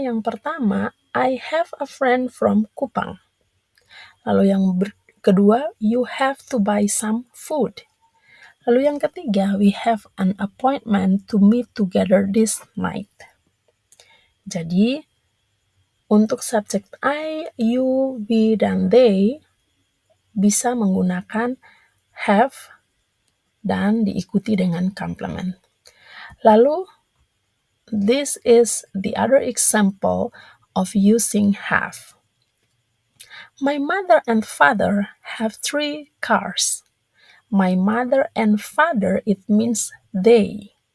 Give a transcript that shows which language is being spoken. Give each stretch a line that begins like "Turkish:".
Indonesian: Yang pertama,
English: I have a friend from Kupang.
Indonesian: Lalu yang kedua,
English: you have to buy some food.
Indonesian: Lalu yang ketiga,
English: we have an appointment to meet together this night.
Indonesian: Jadi, untuk subjek I, you, we, dan they bisa menggunakan have dan diikuti dengan complement.
English: Lalu, this is the other example of using have. My mother and father have 3 cars. My mother and father, it means they.